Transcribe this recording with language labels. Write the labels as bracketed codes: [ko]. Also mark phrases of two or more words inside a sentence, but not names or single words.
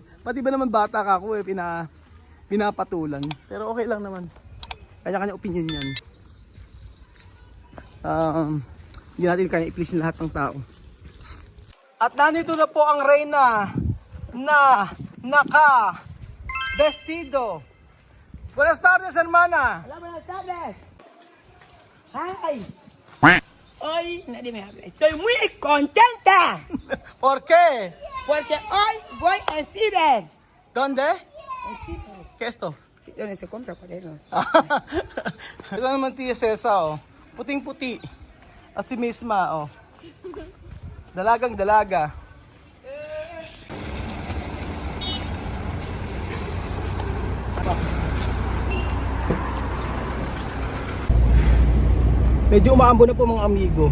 [tl] Pati ba naman bata ka ako pinapatulan. Pero okay lang naman. Kanya-kanya opinion yan. Hindi natin kaya i-please lahat ng tao. At nandito na po ang reyna na naka-vestido. [es] Buenas tardes, hermana. Hola, buenas tardes. Hi. Hoy, nadie me habla. Estoy muy contenta. ¿Por qué? Porque hoy voy a Ciber. ¿Dónde? En Ciber. ¿Qué es esto? Donde se compra cuadernos. [tl] Ito naman Tia Cesa, oh. Puting-puti. At si Misma, oh. Dalagang dalaga. Medyo umaambo na po mga amigo.